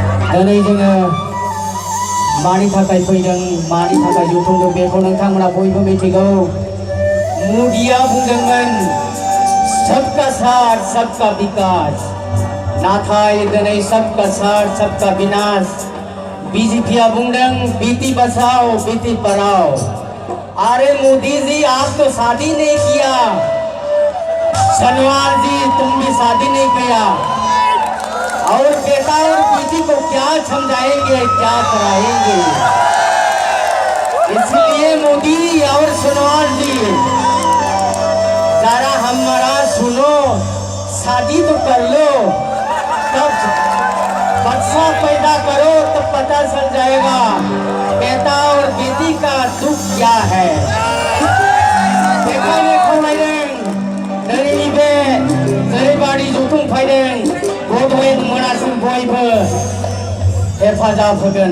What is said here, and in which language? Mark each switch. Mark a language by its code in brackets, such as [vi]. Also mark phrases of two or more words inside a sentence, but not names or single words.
[brx] दिनै जोङो मानि थाखाय फैदों मानि थाखाय जुथुमदों बेखौ नोंथांमोना बयबो मिथिगौ। मोदिया बुंदोंमोन [hi] सबका साथ सबका विकास, [brx] नाथाय दिनै [hi] सबका साथ सबका विनाश। [brx] बीजेपीया बुंदों [hi] बेटी बचाओ बेटी पढ़ाओ। अरे मोदी जी आप तो शादी नहीं किया, सनवार जी तुम भी शादी नहीं किया, और बेटा और बेटी को क्या समझाएंगे क्या कराएंगे। इसलिए मोदी और सनवार जी जरा हमारा सुनो, शादी तो कर लो, तब बच्चा पैदा करो तब पता चल जाएगा बेटा और बेटी का दुख क्या है। [brx] ओरैबायदि जुथुम फैदों बड'लेण्ड मोनासिम बयबो हेफाजाब होगोन।